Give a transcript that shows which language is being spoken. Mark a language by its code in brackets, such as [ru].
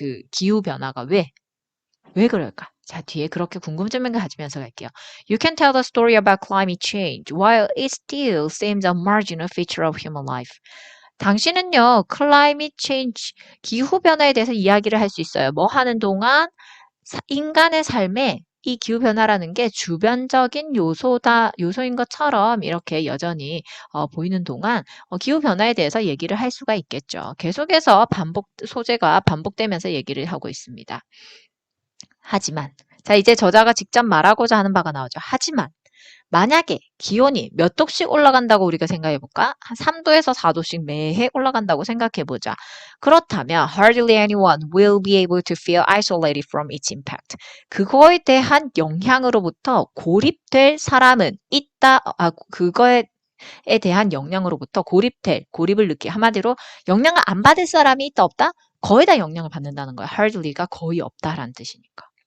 [ko] 기후 변화가 왜 그럴까? 자, 뒤에 그렇게 궁금증을 가지면서 갈게요. [en] You can tell the story about climate change while it still seems a marginal feature of human life. [ko] 당신은요, climate change, 기후 변화에 대해서 이야기를 할 수 있어요. 뭐 하는 동안 인간의 삶에 이 기후변화라는 게 주변적인 요소인 것처럼 이렇게 여전히 보이는 동안 기후변화에 대해서 얘기를 할 수가 있겠죠. 계속해서 소재가 반복되면서 얘기를 하고 있습니다. 하지만, 자, 이제 저자가 직접 말하고자 하는 바가 나오죠. 하지만, 만약에 기온이 몇 도씩 올라간다고 우리가 생각해 볼까? 한 3도에서 4도씩 매해 올라간다고 생각해 보자. 그렇다면 [en] hardly anyone will be able to feel isolated from its impact. [ko] 그거에 대한 영향으로부터 고립될 사람은 있다. 그거에 대한 영향으로부터 고립을 느끼. 한마디로 영향을 안 받을 사람이 있다 없다? 거의 다 영향을 받는다는 거야. hardly가 거의 없다라는 뜻이니까.